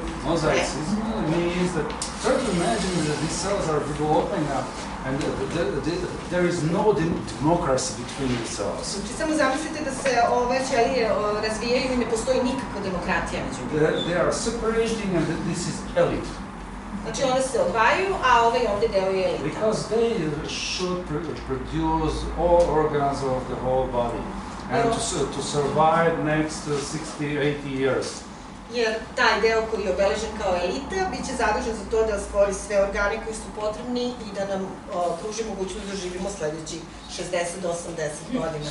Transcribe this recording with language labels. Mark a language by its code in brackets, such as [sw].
[en] Mosaicism means that, try to imagine that these cells are developing up and there is no democracy between the cells. [sr] Znači, samo zamislite da se ove ćelije razvijaju i ne postoji nikakva demokratija među njima. [en] They are separating and this is elite. [sr] Znači, one se odvajaju, a ovaj ovde deo je elita. [en] Because they should produce all organs of the whole body and to survive next 60-80 years. [sr] Jer taj deo koji je obeležen kao elita biće zadužen za to da stvori sve organe koji su potrebni i da nam pruži mogućnost da živimo sledećih 60 do 80 godina.